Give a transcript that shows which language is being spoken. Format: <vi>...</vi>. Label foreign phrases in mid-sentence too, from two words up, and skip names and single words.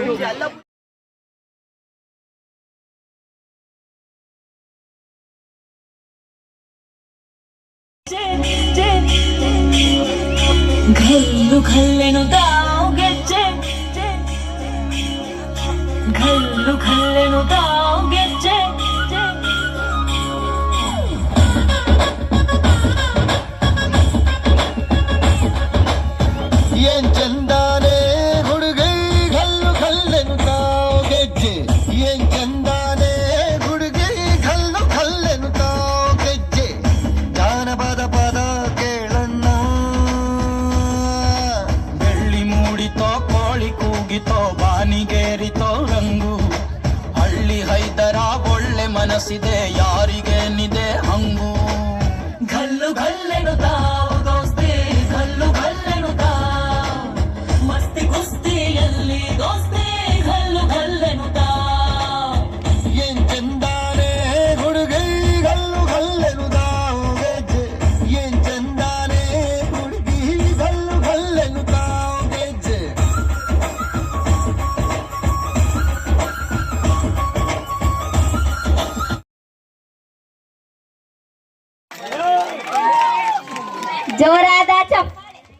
<kok>घल्लू घल्लेनु दाव ಗೆಜ್ಜೆ घल्लू घल्लेनु दाव ಗೆಜ್ಜೆ</kok> <kn>ಏನ್ ಚಂದಾನೆ ಹುಡುಗೈ ಗಲ್ಲು ಗಲ್ಲೆನು ತಾವ್ ಗೆಜ್ಜೆ ಏನ್ ಚಂದಾನೆ ಹುಡುಗೈ ಗಲ್ಲು ಗಲ್ಲೆನು ತಾವ್ ಗೆಜ್ಜೆ ಜಾನಪದ ಪದ ಕೇಳಣ್ಣ ಬೆಳ್ಳಿ ಮೂಡಿತೋ ಕೋಳಿ ಕೂಗಿತೋ ಬಾನಿಗೇರಿತೋ ರಂಗು ಹಳ್ಳಿ ಹೈದರ ಒಳ್ಳೆ ಮನಸ್ಸಿದೆ ಯಾರಿಗೇನಿದೆ ಹಂಗು</kn> <kok>घल्लू घल्लेनु दाव</kok> <kn>ದೋಸ್ತಿ</kn> <kok>घल्लू घल्लेनु दाव</kok> <kn>ಮಸ್ತಿ ಕುಸ್ತಿಯಲ್ಲಿ ದೋಸ್ತಿ</kn> <kok>घल्लू घल्लेनु दाव</kok> <kn>ಏನ್ ಚಂದಾನೆ ಹುಡುಗೈ ಗಲ್ಲು ಗಲ್ಲೆನು ತಾವ್ ಗೆಜ್ಜೆ ಏನ್ ಚಂದಾನೆ ಹುಡುಗಿ ಗಲ್ಲು ಗಲ್ಲೆನು ತಾವ್ ಗೆಜ್ಜೆ ಜೋರಾದ ಚಪ್ಪಾಳೆ.</kn>